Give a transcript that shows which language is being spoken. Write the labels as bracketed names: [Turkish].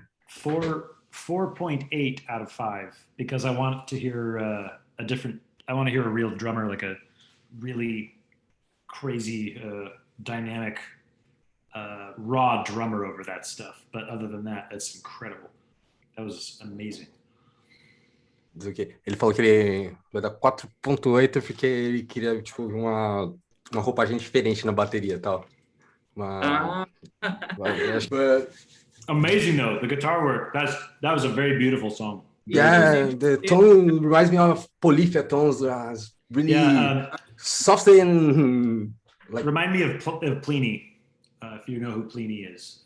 [English] 4.8 out of 5 because I want to hear a different. I want to hear a real drummer, like a really crazy, dynamic, raw drummer over that stuff. But other than that, that's incredible. That was amazing. [Portuguese] Ele falou que ele vai dar 4.8 porque ele queria tipo uma roupagem diferente na bateria e tal. [English] But amazing though, the guitar work. That was a very beautiful song. Yeah, the tone reminds me of Polyphia tones. Really soft and like. Remind me of Pliny, if you know who Pliny is.